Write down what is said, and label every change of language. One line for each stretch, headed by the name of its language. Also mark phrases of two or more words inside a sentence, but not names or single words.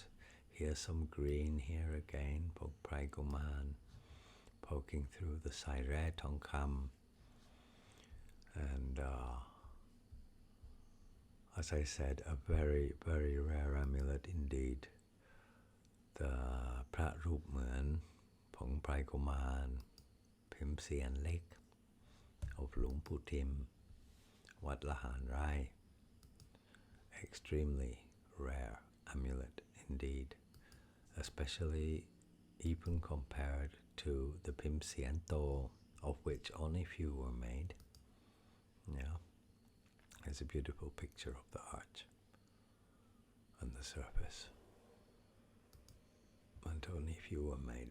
English: Here's some green here again, Pong Prai Kumarn poking through the Sai Re Tong Kam. And as I said, a very, very rare amulet indeed. The Prat Roop Muean, Pong Prai Kumarn Pim Siarn Lek of Luang Phu Tim, Wat Laharn Rai. Extremely rare amulet indeed, especially even compared to the Pim Siarn Dto, of which only few were made. Yeah, there's a beautiful picture of the arch and the surface, and only few were made.